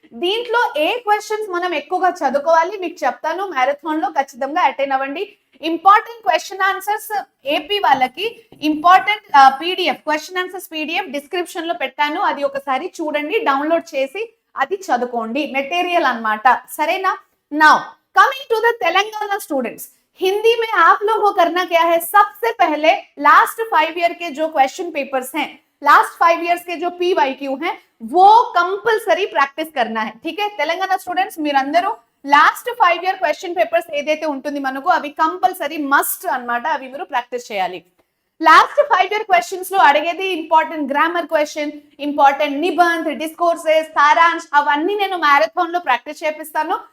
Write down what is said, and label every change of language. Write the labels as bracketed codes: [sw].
[te] దీంట్లో ఏ క్వశ్చన్స్ మనం ఎక్కువగా చదువుకోవాలి మీకు చెప్తాను. మ్యారథాన్ లో ఖచ్చితంగా అటెండ్ అవ్వండి. ఇంపార్టెంట్ క్వశ్చన్ ఆన్సర్స్ ఏపీ వాళ్ళకి important PDF question answers PDF description లో పెట్టాను, అది ఒకసారి చూడండి, డౌన్లోడ్ చేసి అది చదువుకోండి, మెటీరియల్ అన్నమాట. సరేనా? [en] now coming to the Telangana students, [hi] Hindi में आप लोगों को करना क्या है, सबसे पहले लास्ट 5 ईयर के जो क्वेश्चन पेपर्स हैं, लास्ट 5 इयर्स के जो PYQ हैं वो कंपलसरी प्रैक्टिस करना है. ठीक है [te] తెలంగాణ స్టూడెంట్స్, మీరందరూ లాస్ట్ 5 ఇయర్ క్వశ్చన్ పేపర్స్ ఏదైతే ఉంటుంది మనకు అవి కంపల్సరీ మస్ట్ అన్నమాట, అవి మీరు ప్రాక్టీస్ చేయాలి. లాస్ట్ 5 ఇయర్ క్వశ్చన్స్ లో అడిగేది important grammar question, important నిబంధ్, discourses, Saransh అవన్నీ నేను మ్యారథాన్ లో ప్రాక్టీస్ చేపిస్తాను.